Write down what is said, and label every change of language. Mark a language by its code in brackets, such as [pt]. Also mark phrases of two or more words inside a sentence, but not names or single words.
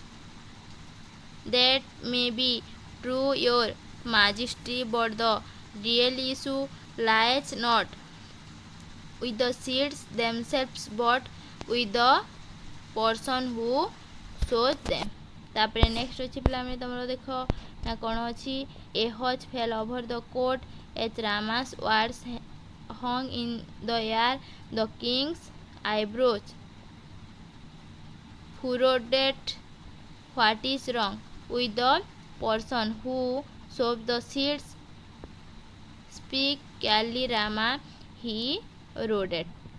[en] That may be true, your majesty, but the real issue lies not with the seeds themselves but with the person who sows them. [or] ତାପରେ ନେକ୍ସଟ ଅଛି ପିଲାମାନେ ତମର ଦେଖ ନା କ'ଣ ଅଛି [en] a hush fell over the court as Rama's words hung in the air. The king's eyebrows furrowed. What is wrong with the person who sows the seeds? Speak clearly, Rama, he roared.